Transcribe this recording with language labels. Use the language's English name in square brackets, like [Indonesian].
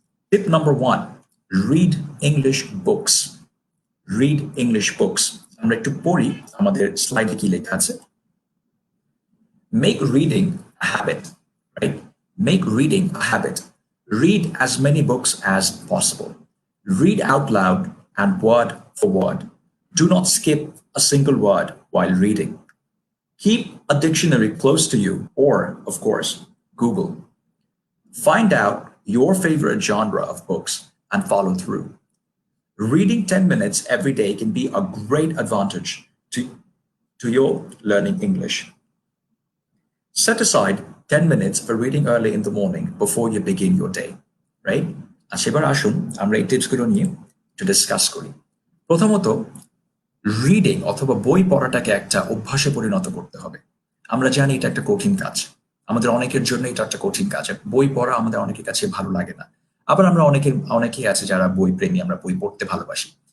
[English] Tip number 1, read English books. Read English books. [Bangla] আমরা একটু পড়ি আমাদের স্লাইডে কি লেখা আছে। [English] Make reading a habit, right? Make reading a habit. Read as many books as possible. Read out loud and word for word. Do not skip a single word while reading. Keep a dictionary close to you or, of course, Google. Find out your favorite genre of books and follow through. Reading 10 minutes every day can be a great advantage to your learning English. Set aside 10 minutes for reading early in the morning before you begin your day, right? [Bangla] আচ্ছা, এবার আসুন আমরা এই টিপসগুলো নিয়ে একটু discuss করি। প্রথমত, রিডিং অথবা বই পড়াটাকে একটা অভ্যাসে পরিণত করতে হবে। আমরা জানি এটা একটা কঠিন কাজ, আমাদের অনেকের জন্য এটা একটা কঠিন কাজ। বই পড়া আমাদের অনেকের কাছে ভালো লাগে না, আবার আমরা অনেকেই আছে যারা বই প্রেমী, আমরা বই পড়তে ভালোবাসি।